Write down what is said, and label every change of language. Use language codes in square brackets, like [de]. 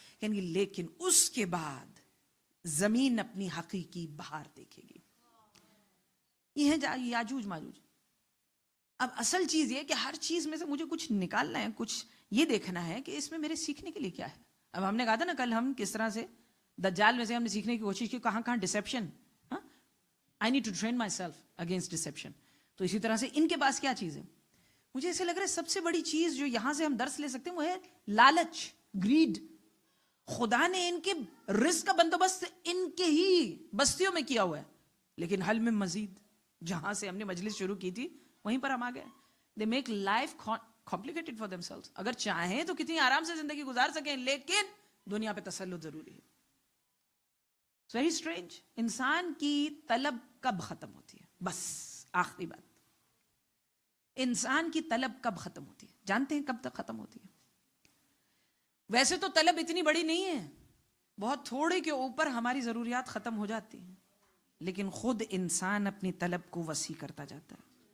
[ur] کہیں گے لیکن اس کے بعد زمین اپنی حقیقی بہار دیکھے گی. یہ ہے یاجوج ماجوج. اب اصل چیز یہ کہ ہر چیز میں سے مجھے کچھ نکالنا ہے, کچھ یہ دیکھنا ہے کہ اس میں میرے سیکھنے کے لیے کیا ہے. اب ہم نے کہا تھا نا کل, ہم کس طرح سے دجال میں سے ہم نے سیکھنے کی کوشش کی, کہاں کہاں deception. [en] I need to train myself against deception. [ur] تو اسی طرح سے ان کے پاس کیا چیز ہے؟ مجھے ایسے لگ رہا ہے سب سے بڑی چیز جو یہاں سے ہم درس لے سکتے ہیں وہ ہے لالچ, گریڈ. خدا نے ان کے رزق کا بندوبست ان کے ہی بستیوں میں کیا ہوا ہے, لیکن حل میں مزید. جہاں سے ہم نے مجلس شروع کی تھی وہیں پر ہم آ گئے. [en] They make life complicated for themselves. [ur] اگر چاہیں تو کتنی آرام سے زندگی گزار سکیں, لیکن دنیا پہ تسلط ضروری ہے. [en] It's very strange. [ur] انسان کی طلب کب ختم ہوتی ہے؟ بس آخری بات, انسان کی طلب کب ختم ہوتی ہے؟ جانتے ہیں کب تک ختم ہوتی ہے؟ ویسے تو طلب اتنی بڑی نہیں ہے, بہت تھوڑے کے اوپر ہماری ضروریات ختم ہو جاتی ہیں, لیکن خود انسان اپنی طلب کو وسیع کرتا جاتا ہے.